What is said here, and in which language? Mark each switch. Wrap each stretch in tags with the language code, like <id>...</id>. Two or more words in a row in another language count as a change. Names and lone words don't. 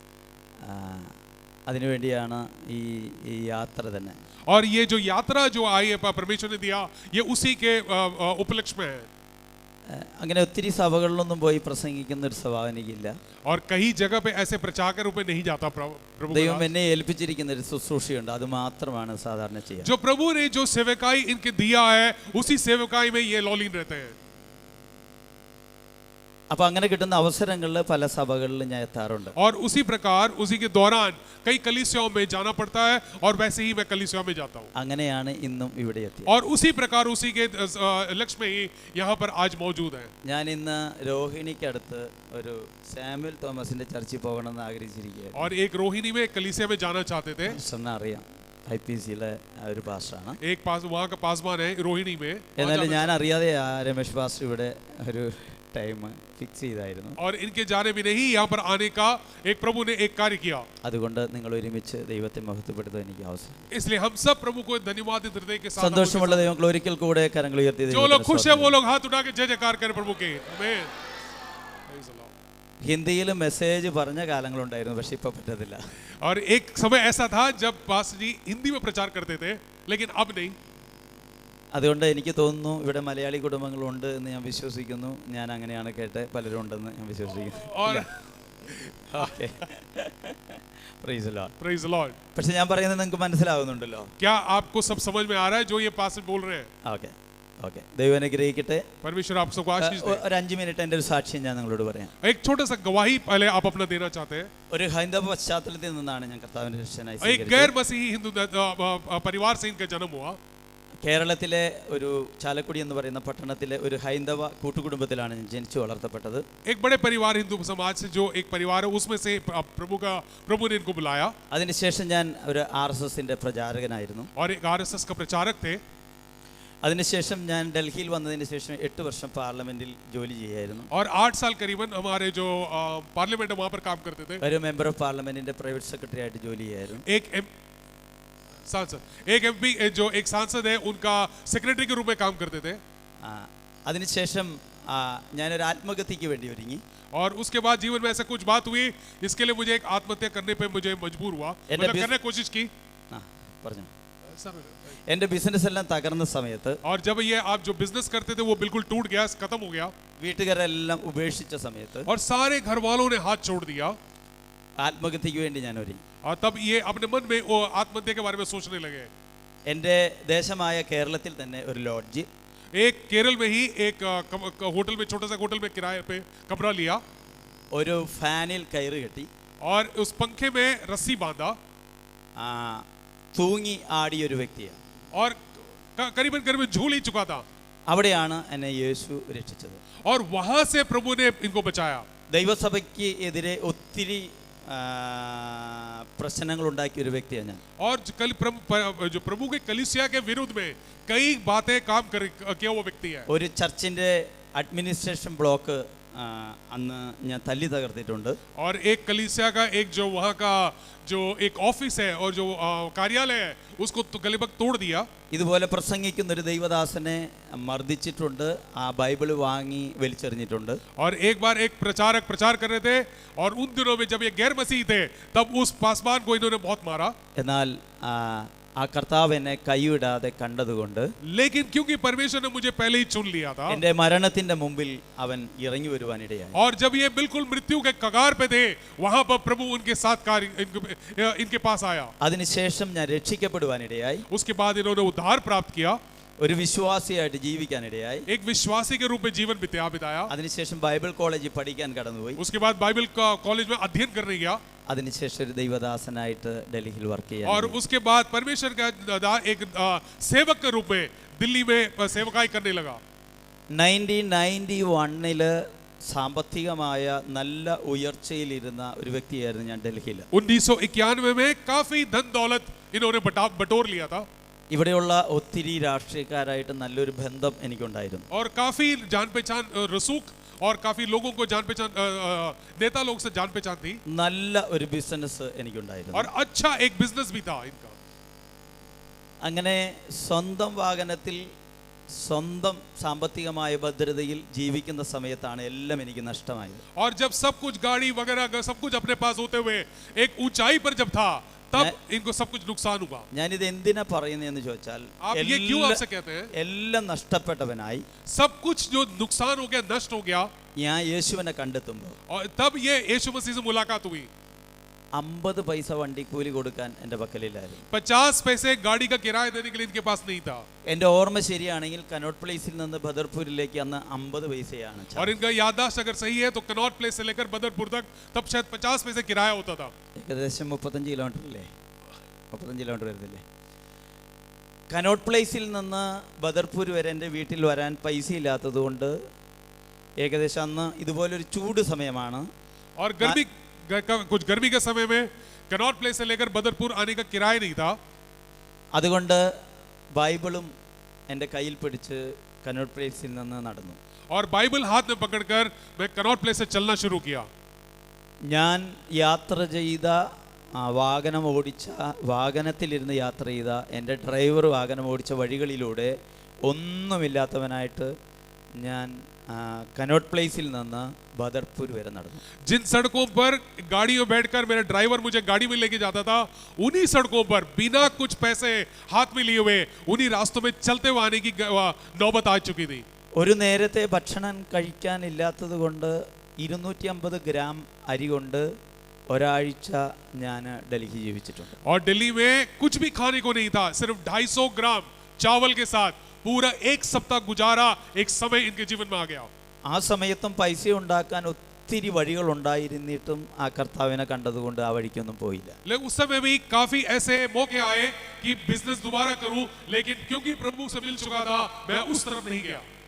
<ml>അതിനുവേണ്ടിയാണ് ഈ യാത്ര തന്നെ।</ml> <hi>और ये जो यात्रा जो आई है परमेश्वर ने दिया, ये उसी के उपलक्ष्य में है।</hi> <ml>അങ്ങനെ ഒത്തിരി സഭകളിലൊന്നും പോയി പ്രസംഗിക്കുന്ന ഒരു സ്വഭാവം എനിക്കില്ല.</ml> <hi>और कई जगह पे ऐसे प्रचार के रूप में नहीं जाता प्रभु का</hi> <ml>ദൈവം</ml> <hi>दास।</hi> <ml>എന്നെ ഏൽപ്പിച്ചിരിക്കുന്ന ഒരു ശുശ്രൂഷയുണ്ട്, അത് മാത്രമാണ് സാധാരണ ചെയ്യുക.</ml> <hi>जो प्रभु ने जो सेवकाई इनके दिया है उसी सेवकाई में ये लॉलीन रहते हैं.</hi> <ml>അപ്പോൾ അങ്ങനെ കിട്ടുന്ന അവസരങ്ങളിൽ പല സഭകളിലും ഞാൻ എത്താറുണ്ട്.</ml> <hi>और उसी प्रकार उसी के दौरान कई कलीसियाओं में जाना पड़ता है और वैसे ही मैं कलीसियाओं में जाता हूँ.</hi> <ml>അങ്ങനെയാണ് ഇന്നും ഇവിടെ എത്തിയത്.</ml> <hi>और उसी प्रकार उसी के लक्ष्य में ही यहाँ पर आज मौजूद है.</hi> <ml>ഞാൻ ഇന്ന് രോഹിണിക്കടുത്ത് ഒരു സാമുവൽ തോമസിന്റെ ചർച്ചിൽ പോകണമെന്ന് ആഗ്രഹിച്ചിരിക്കുകയായിരുന്നു.</ml> <hi>और एक रोहिणी में कलीसिया में जाना चाहते थे.</hi> <ml>പാസ്റ്ററിനെ അറിയാം, IPCയിലെ ഒരു പാസ്റ്ററാണ്.</ml> <hi>एक पास वहाँ का पासवान है रोहिणी में.</hi> <ml>എന്നാലും ഞാൻ അറിയാതെ രമേശ് പാസ്റ്റർ ഇവിടെ ഒരു</ml> <en>time fix</en> <ml>ചെയ്തായിരുന്നു.</ml> <hi>और इनके जाने भी नहीं यहाँ पर आने का एक प्रभु ने एक कार्य किया.</hi> <ml>അതുകൊണ്ട് നിങ്ങൾ ഒരുമിച്ച് ദൈവത്തെ മഹത്വപ്പെടുത്താൻ എനിക്ക് അവസരം.</ml> <hi>इसलिए हम सब प्रभु को धन्यवाद हृदय के साथ.</hi> <ml>സന്തോഷമുള്ള ദൈവങ്ങൾ ഒരിക്കൽ കൂടെ കരങ്ങൾ ഉയർത്തി</ml> <hi>जो लोग खुश है वो लोग हाथ उठा के जय जयकार करें प्रभु के. आमीन.</hi> <ml>ഹിന്ദിയിൽ മെസ്സേജ് പറഞ്ഞ കാലങ്ങളുണ്ടായിരുന്നു, പക്ഷെ ഇപ്പൊ പറ്റത്തില്ല.</ml> <hi>और एक समय ऐसा था जब पास्टर जी हिंदी में प्रचार करते थे लेकिन अब नहीं.</hi> <ml>അതുകൊണ്ട് എനിക്ക് തോന്നുന്നു ഇവിടെ മലയാളി കുടുംബങ്ങളുണ്ട് എന്ന് ഞാൻ വിശ്വസിക്കുന്നു. ഞാൻ അങ്ങനെയാണ് കേട്ട് പലരും ഉണ്ടെന്ന് ഞാൻ വിശ്വസിക്കുന്നു.</ml> <hi>और</hi> <en>Okay. Praise the Lord. Praise the Lord.</en> <ml>പക്ഷെ ഞാൻ പറയുന്നത് നിങ്ങൾക്ക് മനസ്സിലാവുന്നുണ്ടല്ലോ?</ml> <hi>क्या आपको सब समझ में आ रहा है जो ये पास्टर बोल रहे हैं?</hi> <en>okay okay.</en> <ml>ദൈവം അനുഗ്രഹിക്കട്ടെ.</ml> <hi>परमेश्वर आप सबको आशीष दे.</hi> <ml>ഒരു 5 മിനിറ്റ് എൻ്റെ ഒരു സാക്ഷ്യം ഞാൻ നിങ്ങളോട് പറയാം.</ml> <hi>एक छोटा सा गवाही पहले आप अपना देना चाहते हैं.</hi> <ml>ഒരു ഹൈന്ദവ പശ്ചാത്തലത്തിൽ നിന്നാണ് ഞാൻ കർത്താവിന്റെ ശിഷ്യനായി</ml> <hi>एक</hi> <ml>സ്വീകരിച്ചത്.</ml> <hi>गैर मसीही हिंदू परिवार से इनका जन्म हुआ.</hi> <ml>കേരളത്തിലെ ഒരു ചാലക്കുടി എന്ന് പറയുന്ന പട്ടണത്തിലെ ഒരു ഹൈന്ദവ കൂട്ടുകുടുംബത്തിലാണ് ഞാൻ ജനിച്ചു വളർത്തപ്പെട്ടത്.</ml> <hi>एक बड़े परिवार हिंदू समाज से जो एक परिवार है उसमें से प्रभु ने इनको बुलाया.</hi> <ml>അതിനുശേഷം ഞാൻ ഒരു RSSന്റെ പ്രചാരകനായിരുന്നു.</ml> <hi>और एक आरएसएस का प्रचारक थे.</hi> <ml>അതിനുശേഷം ഞാൻ ഡൽഹിയിൽ വന്നതിന് ശേഷം 8 വർഷം പാർലമെന്റിൽ ജോലി ചെയ്യായിരുന്നു.</ml> <hi>और 8 साल करीबन हमारे जो पार्लियामेंट है वहाँ पर काम करते थे.</hi> <ml>ഒരു</ml> <en>member of parliament's private secretary</en> <ml>ആയിട്ട് ജോലി ചെയ്യായിരുന്നു.</ml> <hi>एक एमपी जो एक सांसद है उनका सेक्रेटरी के रूप में काम करते थे.</hi> <ml>അതിനുശേഷം ഞാനൊരു ആത്മഹത്യക്ക് വേണ്ടി ഒരുങ്ങി.</ml> <hi>और उसके बाद जीवन में ऐसा कुछ बात हुई जिसके लिए मुझे एक आत्महत्या करने पे मुझे मजबूर हुआ. मतलब करने की कोशिश की.</hi> <ml>പറഞ്ഞു. എൻ്റെ ബിസിനസ് എല്ലാം തകർന്ന സമയത്ത്,</ml> <hi>और जब ये आप जो बिजनेस करते थे वो बिल्कुल टूट गया, खत्म हो गया,</hi> <ml>വീട്ടുകാരെല്ലാം ഉപേക്ഷിച്ച സമയത്ത്</ml> <hi>और सारे घर वालों ने हाथ छोड़ दिया.</hi> <ml>ആത്മഹത്യക്ക് വേണ്ടി ഞാൻ ഒരുങ്ങി.</ml> <hi>और तब ये अपने मन में वो आत्महत्या के बारे में सोचने लगे.</hi> <ml>എൻ്റെ ദേശമായ കേരളത്തിൽ തന്നെ ഒരു ലോഡ്ജ്,</ml> <hi>एक केरल में ही एक होटल में, छोटा सा होटल में किराए पे कमरा लिया</hi> <ml>ഒരു ഫാനിൽ കയറ് കെട്ടി</ml> <hi>और उस पंखे में रस्सी बांधा</hi> <ml>തൂങ്ങി ആടിയ ഒരു വ്യക്തിയാണ്.</ml> <hi>और करीबन करीबन झूल ही चुका था.</hi> <ml>അവിടെയാണ് എന്നെ യേശു രക്ഷിച്ചത്.</ml> <hi>और वहां से प्रभु ने इनको बचाया.</hi> <ml>ദൈവസഭയ്ക്ക് എതിരെ ഒത്തിരി പ്രശ്നങ്ങൾ ഉണ്ടാക്കിയ ഒരു വ്യക്തിയാണ് ഞാൻ.</ml> <hi>और जो प्रभु के कलीसिया के विरुद्ध में कई बातें काम किया वो व्यक्ति है.</hi> <ml>ഒരു ചർച്ചിന്റെ</ml> <en>administration block</en> <ml>അന്ന് ഞാൻ തല്ലി തകർത്തിട്ടുണ്ട്.</ml> <hi>और एक कलीसिया का एक जो वहाँ का जो एक ऑफिस है और जो कार्यालय है उसको तो गलीबग तोड़ दिया.</hi> <ml>ഇതുപോലെ പ്രസംഗിക്കുന്ന ഒരു ദൈവദാസനെ മർദ്ദിച്ചിട്ടുണ്ട്. ആ ബൈബിൾ വാങ്ങി വലിച്ചെറിഞ്ഞിട്ടുണ്ട്.</ml> <hi>और एक बार एक प्रचारक प्रचार कर रहे थे और उन दिनों में जब ये गैर मसीही थे तब उस पासवान को इन्होंने बहुत मारा.</hi> <ml>എന്നാൽ ആ കർത്താവ് എന്നെ കൈവിടാതെ കണ്ടതുകൊണ്ട്,</ml> <hi>लेकिन क्योंकि परमेश्वर ने मुझे पहले ही चुन लिया था,</hi> <ml>എൻ്റെ മരണത്തിന്റെ മുമ്പിൽ അവൻ ഇറങ്ങി വരുവാനിടയായി.</ml> <hi>और जब ये बिल्कुल मृत्यु के कगार पे थे वहां पर प्रभु उनके साथ कार्य इनके पास आया.</hi> <ml>അതിനുശേഷം ഞാൻ രക്ഷിക്കപ്പെടുവാനിടയായി.</ml> <hi>उसके बाद इन्होंने उद्धार प्राप्त किया.</hi> <ml>ഒരു വിശ്വാസിയായിട്ട് ജീവിക്കാനിടയായി.</ml> <hi>एक विश्वासी के रूप में जीवन बिताया.</hi> <ml>അതിനുശേഷം ബൈബിൾ കോളേജിൽ പഠിക്കാൻ കടന്നുപോയി.</ml> <hi>उसके बाद बाइबल का कॉलेज में अध्ययन करने गया.</hi> <ml>അതിനുശേഷം ഒരു ദൈവദാസനായിട്ട് ഡൽഹിയിൽ വർക്ക് ചെയ്യാൻ.</ml> <hi>और उसके बाद परमेश्वर का एक सेवक के रूप में दिल्ली में सेवकाई करने लगा.</hi> <ml>1991 സാമ്പത്തികമായ നല്ല ഉയർച്ചയിലിരുന്ന ഒരു വ്യക്തിയായിരുന്നു ഞാൻ ഡൽഹിയിൽ.</ml> <hi>1991 में काफी धन दौलत इन्होंने बटोर लिया था.</hi> <ml>ഇവിടെയുള്ള ഒത്തിരി രാഷ്ട്രീയക്കാരായിട്ട് നല്ലൊരു ബന്ധം എനിക്കുണ്ടായിരുന്നു.</ml> <hi>और काफी जान पहचान रसूख और काफी लोगों को जान पहचान नेता लोग से जान पहचान थी.</hi> <ml>നല്ല ഒരു ബിസിനസ് എനിക്കുണ്ടായിരുന്നു.</ml> <hi>और अच्छा एक बिजनेस भी था इनका.</hi> <ml>അങ്ങനെ സ്വന്തം വാഹനത്തിൽ സ്വന്തം സാമ്പത്തികമായ ഭദ്രതയിൽ ജീവിക്കുന്ന സമയത്താണ് എല്ലാം എനിക്ക് നഷ്ടമായത്.</ml> <hi>और जब सब कुछ गाड़ी वगैरह सब कुछ अपने पास होते हुए एक ऊंचाई पर जब था तब इनको सब कुछ नुकसान हुआ।</hi> <ml>ഞാനിത് എന്തിനാ പറയുന്നതെന്ന് ചോദിച്ചാൽ</ml> <hi>आप ये क्यों आपसे कहते हैं?</hi> <ml>എല്ലാം നഷ്ടപ്പെട്ടവനായി</ml> <hi>सब कुछ जो नुकसान हो गया, नष्ट हो गया,</hi> <ml>ഞാൻ യേശുവിനെ കണ്ടെത്തുമ്പോൾ</ml> <hi>और तब ये यीशु मसीह से मुलाकात हुई।</hi> <ml>50 പൈസ വണ്ടിക്കൂലി കൊടുക്കാൻ എൻ്റെ പക്കലില്ലായിരുന്നു.</ml> <hi>50 पैसे गाड़ी का किराया देने के लिए इनके पास नहीं था।</hi> <ml>എൻ്റെ ഓർമ്മ ശരിയാണെങ്കിൽ കനോട്ട് പ്ലേസിൽ നിന്ന് ബദർപൂരിലേക്ക് അന്ന് 50 പൈസയാണ്.</ml> <hi>और इनका याददाश्त अगर सही है तो कनॉट प्लेस से लेकर बदरपुर तक तब शायद 50 पैसे किराया होता था।</hi> <ml>ഏകദേശം 35 കിലോമീറ്റർ അല്ലേ? 35 കിലോമീറ്റർ വരുന്നില്ലേ? കനോട്ട് പ്ലേസിൽ നിന്ന് ബദർപൂർ വരെ എൻ്റെ വീട്ടിൽ വരാൻ പൈസ ഇല്ലാത്തത് കൊണ്ട് ഏകദേശം അന്ന് ഇതുപോലൊരു ചൂട് സമയമാണ്.</ml> <hi>और कुछ गर्मी के समय में कनॉट प्लेस से लेकर बदरपुर आने का किराया नहीं था।</hi> <ml>അതുകൊണ്ട് ബൈബിളും എൻ്റെ കയ്യിൽ പിടിച്ച് കനോട്ട് പ്ലേസിൽ നിന്ന് നടന്നു.</ml> <hi>और बाइबल हाथ में पकड़कर मैं कनॉट प्लेस से चलना शुरू किया।</hi> <ml>ഞാൻ യാത്ര ചെയ്ത വാഹനത്തിലിരുന്ന് യാത്ര ചെയ്ത എൻ്റെ ഡ്രൈവർ വാഹനം ഓടിച്ച വഴികളിലൂടെ ഒന്നുമില്ലാത്തവനായിട്ട് ഞാൻ കനോട്ട് പ്ലേസിൽ നിന്ന് बदरपुर वरे നടന്നു.</ml> <hi>जिन सड़कों पर गाड़ी में बैठकर मेरा ड्राइवर मुझे गाड़ी में लेके जाता था, उन्हीं सड़कों पर बिना कुछ पैसे हाथ में लिए हुए उन्हीं रास्तों में चलते हुए आने की नौबत आ चुकी थी।</hi> <ml>ഒരു നേരത്തെ ഭക്ഷണം കഴിക്കാനില്ലാത്തത് കൊണ്ട് 250 ഗ്രാം അരി കൊണ്ട് ഒരാഴ്ച ഞാൻ ഡൽഹി ജീവിച്ചിട്ടുണ്ട്.</ml> <hi>और दिल्ली में कुछ भी खाने को नहीं था, सिर्फ 250 ग्राम चावल के साथ पूरा एक सप्ताह गुजारा एक समय इनके जीवन में आ गया।</hi> <ml>ആ സമയത്തും പൈസ ഉണ്ടാക്കാൻ ഒത്തിരി വഴികൾ ഉണ്ടായിരുന്നിട്ടും ആ കർത്താവിനെ കണ്ടതുകൊണ്ട് ആ വഴിക്കൊന്നും പോയില്ല.</ml> <hi>लेकिन उस समय भी काफी ऐसे मौके आए कि बिजनेस दोबारा करूं, लेकिन क्योंकि प्रभु से मिल चुका था मैं उस तरफ नहीं गया।</hi>